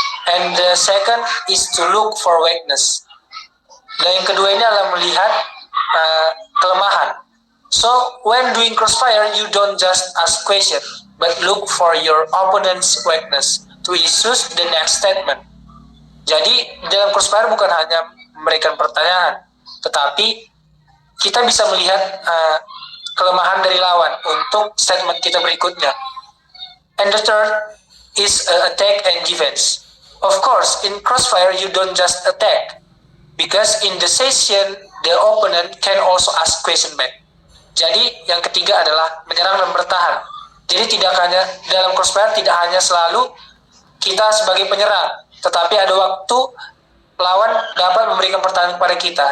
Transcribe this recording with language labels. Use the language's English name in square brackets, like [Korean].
[English] And the second is to look for weakness. [Indonesian] Dan yang kedua ini adalah melihat kelemahan. [English] So when doing crossfire, you don't just ask question, but look for your opponent's weakness to issue the next statement. [Indonesian] Jadi dalam crossfire bukan hanya memberikan pertanyaan, tetapi kita bisa melihat kelemahan dari lawan untuk statement kita berikutnya. [English] And the third is attack and defense. Of course, in crossfire you don't just attack, because in the session the opponent can also ask question back. [Indonesian] Jadi yang ketiga adalah menyerang dan bertahan. Jadi tidak hanya dalam crossfire tidak hanya selalu kita sebagai penyerang, tetapi ada waktu lawan dapat memberikan pertanyaan kepada kita.